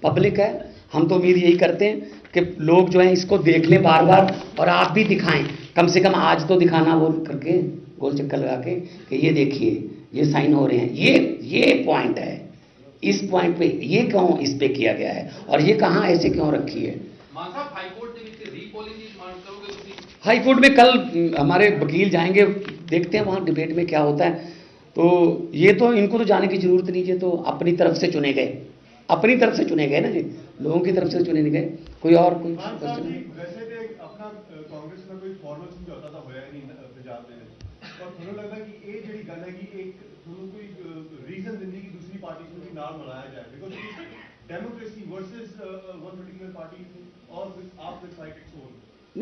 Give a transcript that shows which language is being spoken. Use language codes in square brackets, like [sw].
[hi] Public है, हम तो उम्मीद यही करते हैं कि लोग जो हैं इसको देख लें बार बार, और आप भी दिखाएं, कम से कम आज तो दिखाना वो करके गोल चक्कर लगा के कि ये देखिए ये साइन हो रहे हैं, ये पॉइंट है, इस पॉइंट पे ये क्यों इस पे किया गया है और ये कहाँ ऐसे क्यों रखी है। [pa] ਮਾਨ ਸਾਹਿਬ ਹਾਈ ਕੋਰਟ ਦੇ ਵਿੱਚ ਰੀਪੋਲਿੰਗ ਦੀ ਡਿਮਾਂਡ ਕਰੋਗੇ ਤੁਸੀਂ? [hi] हाई कोर्ट में कल हमारे वकील जाएंगे, देखते हैं वहाँ डिबेट में क्या होता है। तो ये तो इनको तो जाने की जरूरत नहीं है, तो अपनी तरफ से चुने गए, अपनी तरफ से चुने गए ना जी, लोगों की तरफ से चुने नहीं गए। कोई और कोई क्वेश्चन? वैसे तो अपना कांग्रेस का कोई फॉर्मल समझौता तो होया नहीं पंजाब में, और थोड़ा लगता है कि ये ਜਿਹੜੀ ਗੱਲ है कि एक थोड़ा कोई रीजन देने की दूसरी पार्टी को भी नाम बनाया जाए, [en] Because democracy versus one particular party और आप with fight its own.